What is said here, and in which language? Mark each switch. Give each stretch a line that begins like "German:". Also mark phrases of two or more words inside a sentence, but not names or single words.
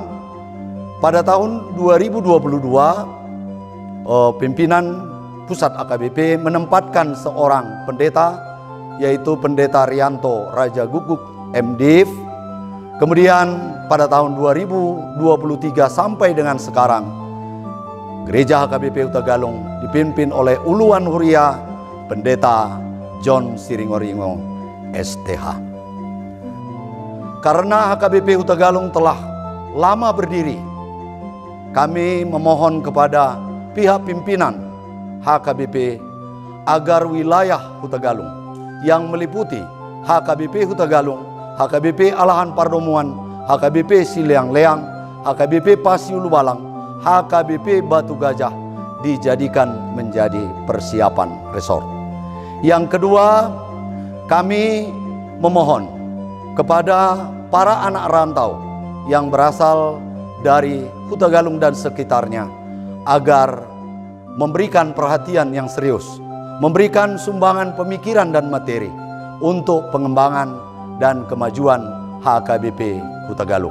Indonesian: Pada tahun 2022 pimpinan pusat HKBP menempatkan seorang pendeta, yaitu Pendeta Rianto Raja Guguk MDiv, Kemudian pada tahun 2023 sampai dengan sekarang, Gereja HKBP Huta Galung dipimpin oleh
Batak Toba: Uluan Huria
Indonesian: Pendeta John Siringoringo STH. Karena HKBP Huta Galung telah lama berdiri, kami memohon kepada pihak pimpinan HKBP agar wilayah Huta Galung yang meliputi HKBP Huta Galung, HKBP Alahan Pardomuan, HKBP Siliang Leang, HKBP Pasiulu Balang, HKBP Batu Gajah dijadikan menjadi persiapan resort. Yang kedua, kami memohon kepada para anak rantau yang berasal dari Huta Galung dan sekitarnya agar memberikan perhatian yang serius, memberikan sumbangan pemikiran dan materi untuk pengembangan dan kemajuan HKBP Huta Galung.